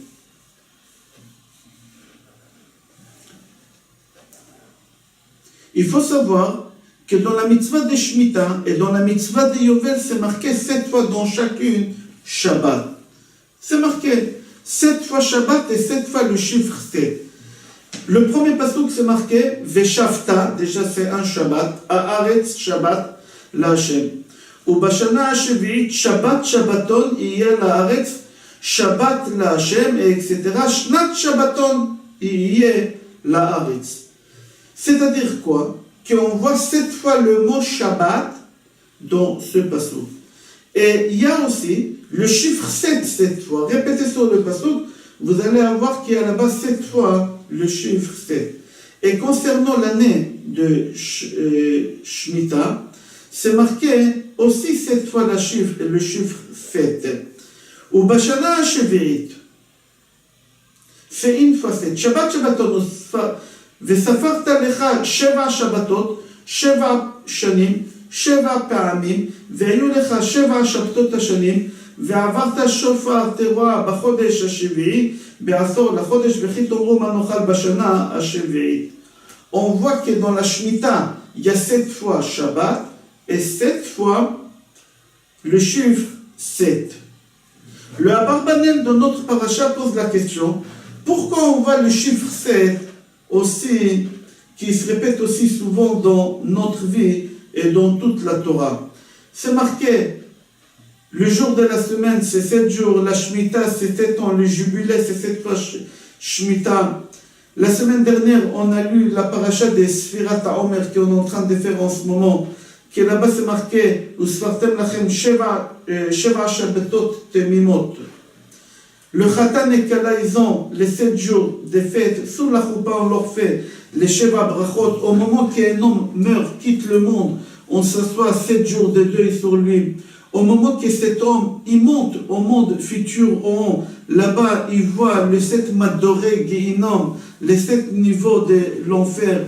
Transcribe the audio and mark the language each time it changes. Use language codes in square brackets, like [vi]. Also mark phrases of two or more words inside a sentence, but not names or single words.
[fr] Il faut savoir que dans la mitzvah de Shemitah et dans la mitzvah de Yovel, c'est marqué 7 fois dans chacune Shabbat. C'est marqué 7 fois Shabbat et 7 fois le chiffre 7. Le premier pasuk, c'est marqué Veshavta, déjà c'est un Shabbat, [he] הארץ שבת לה. ובשנה השביעית שבת שבתון יהיה לארץ שבת לה, [fr] et etc. [he] שנת שבתון יהיה לארץ. [fr] C'est-à-dire quoi? Qu'on voit 7 fois le mot Shabbat dans ce pasuk. Et il y a aussi le chiffre 7 cette fois. Répétez sur le pasuk, vous allez avoir qu'il y a là-bas 7 fois le chiffre 7. Et concernant l'année de Shemitah, c'est marqué aussi 7 fois le chiffre 7. [he] ובשנה השביעית, [fr] c'est une fois 7. [he] שבת שבתון, וספרת לך 7 שבתות, 7 שנים, 7 פעמים, והיו לך 7 שבתות השנים, ועברת שופר תרועה בחודש השביעי, בעשור לחודש, וכי תאמרו מה נאכל בשנה השביעית. [fr] On voit que dans la Shemitah, il y a 7 fois Shabbat, et 7 fois le chiffre 7. Le Abarbanel de notre paracha pose la question, pourquoi on voit le chiffre 7 aussi, qui se répète aussi souvent dans notre vie et dans toute la Torah? C'est marqué, le jour de la semaine, c'est 7 jours, la Shemitah, c'est 7 ans, le jubilé, c'est 7 fois Shemitah. La semaine dernière, on a lu la paracha des [he] ספירת העומר [fr] qu'on est en train de faire en ce moment, qui là-bas c'est marqué [he] וספרתם לכם שבע שבתות תמימות. [fr] Le Khatan et Kala, ils ont les 7 jours de fête, sous la choupa on leur fait les [he] שבע ברכות. [fr] Au moment qu'un homme meurt, quitte le monde, on s'assoit 7 jours de deuil sur lui. Au moment que cet homme, il monte au monde futur, là-bas, il voit les 7 [he] מדורי גיהנום, [fr] les 7 niveaux de l'enfer.